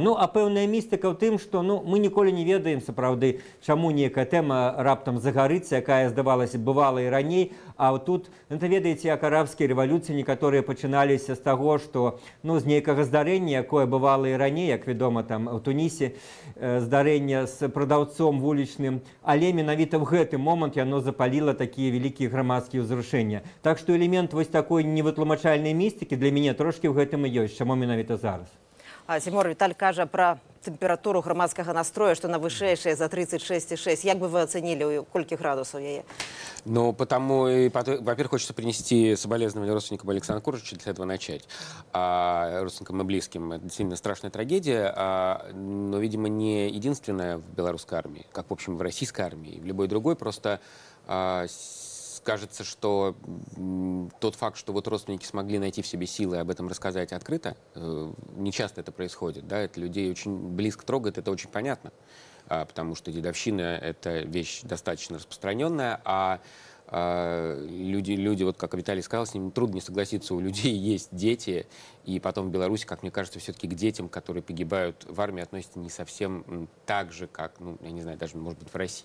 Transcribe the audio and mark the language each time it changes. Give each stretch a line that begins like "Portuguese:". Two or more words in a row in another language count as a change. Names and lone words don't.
Belarusian: Ну, а пэўная містыка ў тым, што мы ніколі не ведаем сапраўды, чаму нейкая тэма раптам загарыцца, якая, здавалася, бывала і раней, а тут, ведаеце, як арабскія рэвалюцыі некаторыя пачыналіся з таго, што з нейкага здарэння, якое бывала і раней, як вядома, там у Тунісе, здарэнне з прадаўцом вулічным, але менавіта ў гэты момант яно запаліла такія вялікія грамадскія ўзрушэння. Так што элемент вось такой невытлумачальнай містыкі для мяне трошкі ў гэтым і ёсць, чаму менавіта зараз. Зімор, Віталь кажа пра тэмпературу грамадскага настрою, што на вышэйшая за 36,6. Як бы вы ацэнілі, колькі градусаў яе? Ну,
Russian: во-первых, хочется принести соболезнования родственникам Александра Коржича, для этого начать. Родственникам и близким. Это действительно страшная трагедия, но, видимо, не единственная в белорусской армии, как, в общем, в российской армии, и в любой другой. Просто кажется, что тот факт, что вот родственники смогли найти в себе силы об этом рассказать открыто, не часто это происходит, да, это людей очень близко трогает, это очень понятно, потому что дедовщина — это вещь достаточно распространенная, а люди, вот как Виталий сказал, с ними трудно не согласиться, у людей есть дети, и потом в Беларуси, как мне кажется, все-таки к детям, которые погибают в армии, относятся не совсем так же, как, я не знаю, даже, может быть, в России.